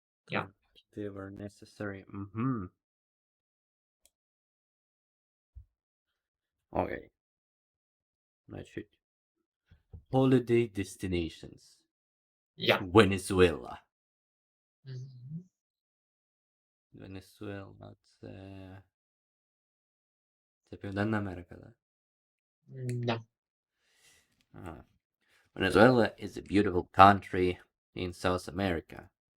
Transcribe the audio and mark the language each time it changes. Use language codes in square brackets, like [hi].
[en] Yeah. They were necessary. Mm-hmm. Okay. [ru] Значит, [en] holiday destinations. Yeah. Venezuela. Mhm. [uk] Venezuela, це Південна Америка, да? [en] No. Ага. Venezuela is a beautiful country in South America.